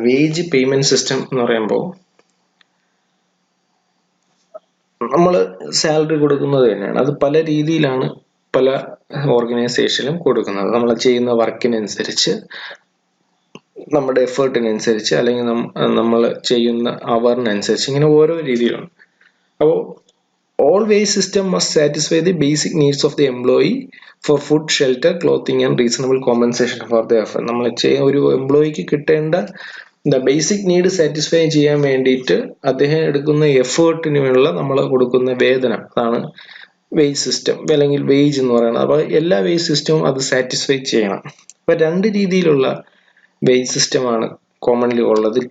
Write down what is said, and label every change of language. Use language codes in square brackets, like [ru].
[ml] Wage payment system എന്ന് പറയുമ്പോൾ നമ്മൾ സാലറി കൊടുക്കുന്നത് തന്നെയാണ്. അത് പല രീതിയിലാണ് പല ഓർഗനൈസേഷനിലും കൊടുക്കുന്നത്. നമ്മൾ ചെയ്യുന്ന വർക്കിനനുസരിച്ച്, നമ്മുടെ എഫേർട്ടിനനുസരിച്ച്, അല്ലെങ്കിൽ നമ്മൾ ചെയ്യുന്ന അവറിനനുസരിച്ച്, ഇങ്ങനെ ഓരോ രീതിയിലാണ്. [en] അപ്പോൾ all wage system must satisfy the basic needs of the employee for food, shelter, clothing and reasonable compensation for their effort. [ml] നമ്മൾ ഒരു എംപ്ലോയിക്ക് കിട്ടേണ്ട ബേസിക് നീഡ് സാറ്റിസ്ഫൈ ചെയ്യാൻ വേണ്ടിയിട്ട് അദ്ദേഹം എടുക്കുന്ന എഫേർട്ടിനുള്ള നമ്മൾ കൊടുക്കുന്ന വേതനം, അതാണ് വേജ് സിസ്റ്റം അല്ലെങ്കിൽ വേജ് എന്ന് പറയുന്നത്. അപ്പോൾ എല്ലാ വേജ് സിസ്റ്റവും അത് സാറ്റിസ്ഫൈ ചെയ്യണം. അപ്പോൾ 2 രീതിയിലുള്ള വേജ് സിസ്റ്റമാണ് കോമൺലി ഉള്ളത്.